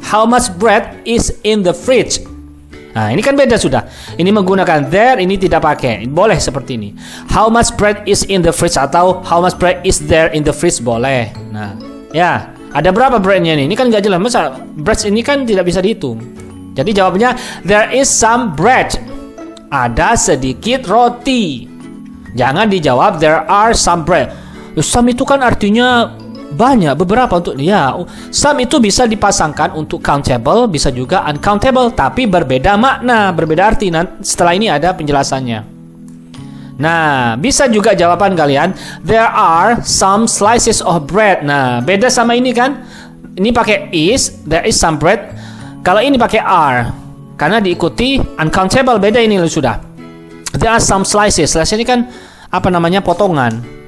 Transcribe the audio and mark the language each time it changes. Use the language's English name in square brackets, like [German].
[English] How much bread is in the fridge? [Indonesian] Nah, ini kan beda sudah. Ini menggunakan there, ini tidak pakai. Boleh seperti ini. [English] How much bread is in the fridge atau how much bread is there in the fridge, boleh. [Indonesian] Nah, ya, ada berapa breadnya nih? Ini kan nggak jelas. Masa bread ini kan tidak bisa dihitung. Jadi jawabnya [English] there is some bread. [Indonesian] Ada sedikit roti. Jangan dijawab [English] there are some bread. [Indonesian] Some itu kan artinya banyak, beberapa untuk ya. Some itu bisa dipasangkan untuk countable, bisa juga uncountable, tapi berbeda makna, berbeda arti. Nah, setelah ini ada penjelasannya. Nah, bisa juga jawaban kalian [English] there are some slices of bread. [Indonesian] Nah, beda sama ini kan. Ini pakai [English] is, there is some bread. [Indonesian] Kalau ini pakai are, karena diikuti uncountable, beda ini sudah. [English] There are some slices. [Indonesian] Slice ini kan apa namanya, potongan.